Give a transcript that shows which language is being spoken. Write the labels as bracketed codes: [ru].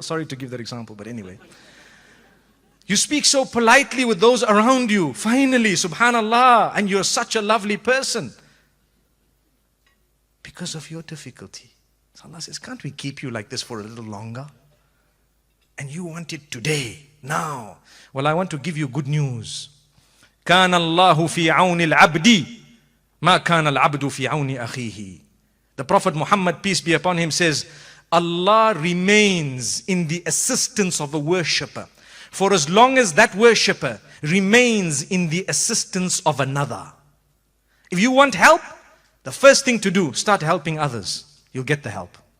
[en] Sorry to give that example, but anyway. You speak so politely with those around you. Finally, subhanallah. And you're such a lovely person. Because of your difficulty. So Allah says, can't we keep you like this for a little longer? And you want it today, now. Well, I want to give you good news. [ar] كان الله في عون العبد ما كان العبد في عون أخيه. [en] The Prophet Muhammad, peace be upon him, says, Allah remains in the assistance of a worshipper for as long as that worshipper remains in the assistance of another. If you want help, the first thing to do, start helping others. You'll get the help.